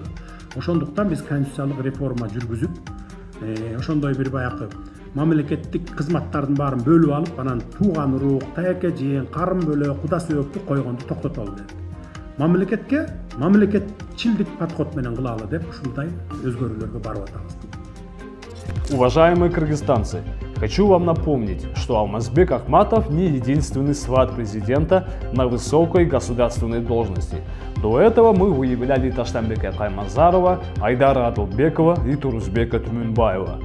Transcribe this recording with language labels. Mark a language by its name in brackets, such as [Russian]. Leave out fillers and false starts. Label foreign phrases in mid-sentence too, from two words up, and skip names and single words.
[Kyrgyz] Ошондуктан биз конституциялык реформа жүргүзүп, ошондой бир баягы мамлекеттик кызматтардын баарын бөлүп алып, анан тууган урук, таяке жыйын, карын бөлө, куда сөөктү койгонду токтотолу деп. Мамлекетчилдик подход менен кылалы деп ушундай өзгөрүүлөргө барып атабыз. [Russian] Уважаемые кыргызстанцы, хочу вам напомнить, что Алмазбек Ахматов не единственный сват президента на высокой государственной должности. До этого мы выявляли Таштанбека Кайманзарова, Айдара Атылбекова и Турузбека Тумунбаева.